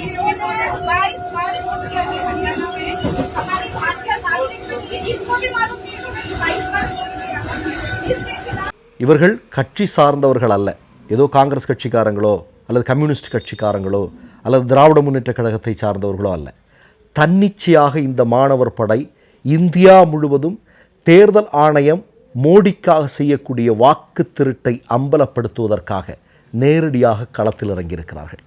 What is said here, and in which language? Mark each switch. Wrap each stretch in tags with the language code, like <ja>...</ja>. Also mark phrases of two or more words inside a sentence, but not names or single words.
<hi>हरियाणा में हमारी भारतीय नागरिक इनको भी मालूम नहीं</hi> <ta>இவர்கள் கட்சி சார்ந்தவர்கள் அல்ல. ஏதோ காங்கிரஸ் கட்சிக்காரங்களோ அல்லது கம்யூனிஸ்ட் கட்சிக்காரங்களோ அல்லது திராவிட முன்னேற்ற கழகத்தை சார்ந்தவர்களோ அல்ல. தன்னிச்சையாக இந்த மாணவர் படை இந்தியா முழுவதும் தேர்தல் ஆணையம் மோடிக்காக செய்யக்கூடிய வாக்கு திருட்டை அம்பலப்படுத்துவதற்காக நேரடியாக களத்தில் இறங்கியிருக்கிறார்கள்.</ta>